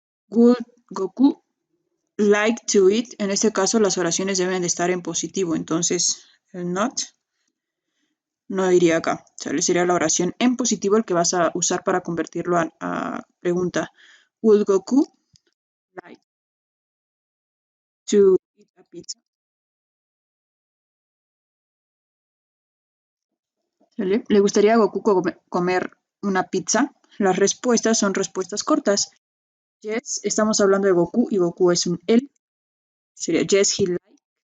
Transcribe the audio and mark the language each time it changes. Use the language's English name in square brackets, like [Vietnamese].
[English] Would Goku like to eat. [Spanish] En este caso las oraciones deben de estar en positivo, entonces el not no iría acá. Sería la oración en positivo el que vas a usar para convertirlo a pregunta. [English] Would Goku like to eat a pizza? [Spanish] ¿Sale? ¿Le gustaría a Goku comer una pizza? Las respuestas son respuestas cortas. Yes, estamos hablando de Goku y Goku es un él. Sería [English] yes, he likes.